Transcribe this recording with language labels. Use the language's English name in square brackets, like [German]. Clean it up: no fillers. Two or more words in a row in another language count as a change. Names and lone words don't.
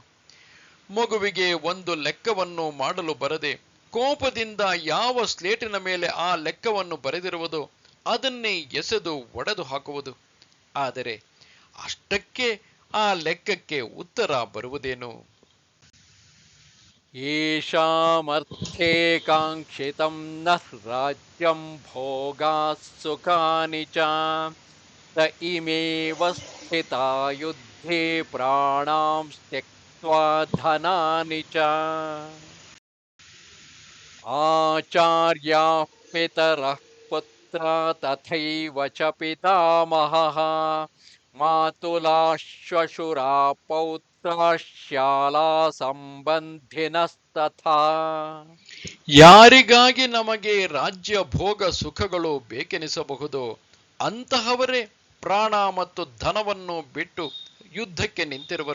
[Kannada] ಮಗುವಿಗೆ ಒಂದು ಲೆಕ್ಕವನ್ನು ಮಾಡಲು ಬರದೆ ಕೋಪದಿಂದ ಯಾವ ಸ್ಲೇಟಿನ ಮೇಲೆ ಆ ಲೆಕ್ಕವನ್ನು ಬರೆದಿರುವುದೋ ಅದನ್ನೇ ಎಸೆದು ಒಡೆದು ಹಾಕುವುದು. ಆದರೆ ಅಷ್ಟಕ್ಕೆ ಆ ಲೆಕ್ಕಕ್ಕೆ ಉತ್ತರ ಬರುವುದೇನು? [Sanskrit] ಯೇಷಾಮರ್ಥೇ ಕಾಂಕ್ಷಿತಂ ನಃ ರಾಜ್ಯಂ ಭೋಗಾಃ ಸುಖಾನಿ ಚ ತ ಇಮೇವ ಸ್ಥಿತಾ ಯುದ್ಧೇ ಪ್ರಾಣಾಂ ತ್ಯಕ್ತ್ವಾ ಧನಾನಿ ಚ. ಆಚಾರ್ಯಾಃ ಪಿತರಃ ಪುತ್ರಾ ತಥೈವ ಚ ಪಿತಾಮಹಃ ಮಾತುಲಾಃ ಶ್ವಶುರಾ ಪೌತ್ರಾಃ ಶಾಲಾ ಸಂಬಂಧಿನಸ್ತಥಾ. [Kannada] ಯಾರಿಗಾಗಿ ನಮಗೆ ರಾಜ್ಯ ಭೋಗ ಸುಖಗಳು ಬೇಕೆನಿಸಬಹುದು ಅಂತಹವರೇ ಪ್ರಾಣ ಮತ್ತು ಧನವನ್ನು ಬಿಟ್ಟು ಯುದ್ಧಕ್ಕೆ ನಿಂತಿರುವರು.